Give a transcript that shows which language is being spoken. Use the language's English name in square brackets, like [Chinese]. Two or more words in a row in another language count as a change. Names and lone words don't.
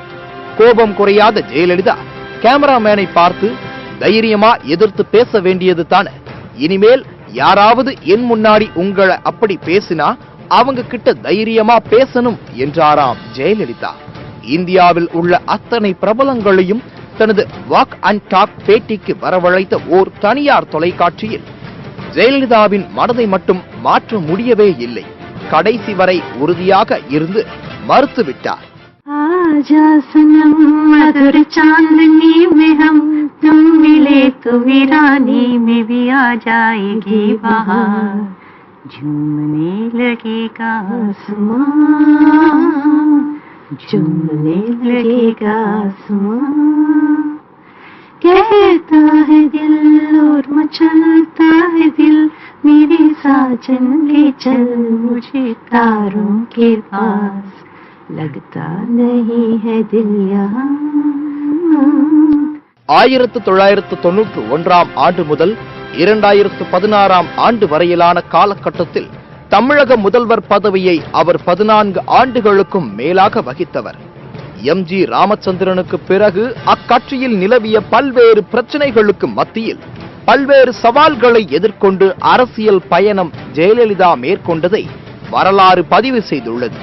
[Tamil] கோபம் குறையாத ஜெயலலிதா கேமராமேனை பார்த்து, தைரியமா எதிர்த்து பேச வேண்டியது தானே, இனிமேல் யாராவது என் முன்னாடி உங்களை அப்படி பேசினா அவங்க கிட்ட தைரியமா பேசணும் என்றாராம் ஜெயலலிதா. இந்தியாவில் உள்ள அத்தனை பிரபலங்களையும் தனது வாக் அண்ட் டாக் பேட்டிக்கு வரவழைத்த ஓர் தனியார் தொலைக்காட்சியில் ஜெயலலிதாவின் மனதை மட்டும் மாற்ற முடியவே இல்லை. கடைசி வரை உறுதியாக இருந்து மறுத்துவிட்டார். [Hindi] आजा सनम मधुर चांदनी में हम तुम मिले तो वीरानी में भी आ जाएगी बहार, झूमने लगेगा आसमां, झूमने लगेगा आसमां, कहता है दिल और मचलता है दिल, मेरे साजन ले चल मुझे तारों के पास, लगता नहीं है दिल यहाँ. [Tamil] 1991 ஆண்டு முதல் 2016 ஆண்டு வரையிலான காலகட்டத்தில் தமிழக முதல்வர் பதவியை அவர் 14 ஆண்டுகளுக்கும் மேலாக வகித்தவர். எம்.ஜி. ராமச்சந்திரனுக்கு பிறகு அக்கட்சியில் நிலவிய பல்வேறு பிரச்சனைகளுக்கு மத்தியில் பல்வேறு சவால்களை எதிர்கொண்டு அரசியல் பயணம் ஜெயலலிதா மேற்கொண்டதை வரலாறு பதிவு செய்துள்ளது.